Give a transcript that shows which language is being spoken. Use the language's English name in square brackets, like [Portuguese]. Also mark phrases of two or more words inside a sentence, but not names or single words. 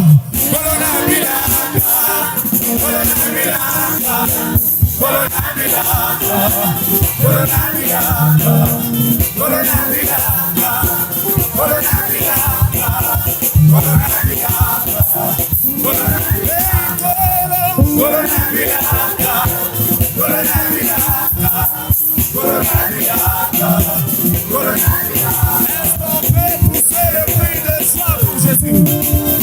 [Lingala] Corona bilanga, corona bilanga, corona bilanga, corona bilanga, corona bilanga, corona bilanga, corona bilanga, corona bilanga, corona bilanga, corona bilanga, corona bilanga, corona bilanga. [French] Est-ce qu'on peut pousser le cri de joie pour Jésus?